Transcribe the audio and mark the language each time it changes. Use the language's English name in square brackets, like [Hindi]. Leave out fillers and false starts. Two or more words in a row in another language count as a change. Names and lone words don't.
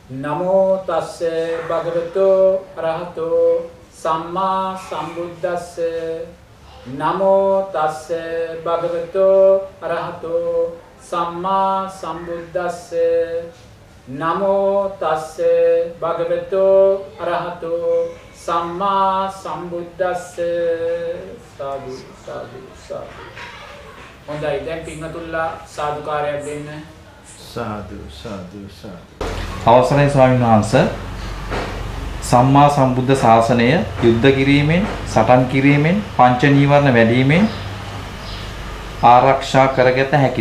[Pali] නමෝ තස්සේ භගවතු අරහතෝ සම්මා සම්බුද්දස්ස නමෝ තස්සේ භගවතු අරහතෝ සම්මා සම්බුද්දස්ස නමෝ තස්සේ භගවතු අරහතෝ සම්මා සම්බුද්දස්ස සාදු සාදු සාදු. [Sinhala] හොඳයි, දැන් පින්වතුන්ලා සාදුකාරයක් දෙන්න. සාදු සාදු සාදු. අවසරයි ස්වාමීන් වහන්සේ, සම්මා සම්බුද්ධ ශාසනය යුද්ධ කිරීමෙන්, සටන් කිරීමෙන්, පංච නීවරණ වැඩිවීමෙන් ආරක්ෂා කරගත හැකිද?